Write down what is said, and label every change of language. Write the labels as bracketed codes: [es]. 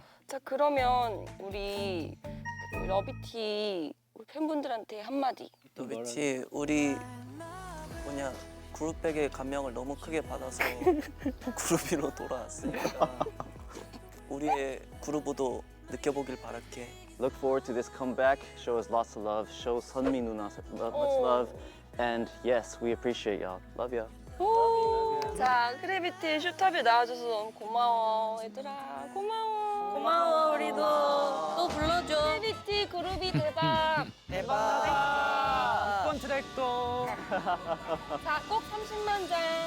[ko] 자, 그러면 우리 그 러비티 우리 팬분들한테 한마디. 러비티 우리 그룹백의 감명을 너무 크게 받아서 그룹으로 돌아왔으니까 우리의 그룹도 느껴보길 바랄게. [en] Look forward to this comeback. Show us lots of love. Show 선미 누나 much love. And yes, we appreciate y'all. Love ya. [ko] 자, 크래비티 슈터뷰 나와줘서 너무 고마워 얘들아. 고마워 우리도. 또 불러줘. 크래비티 그룹이 대박. 대박 6번 트랙도. 자, 꼭 30만 장.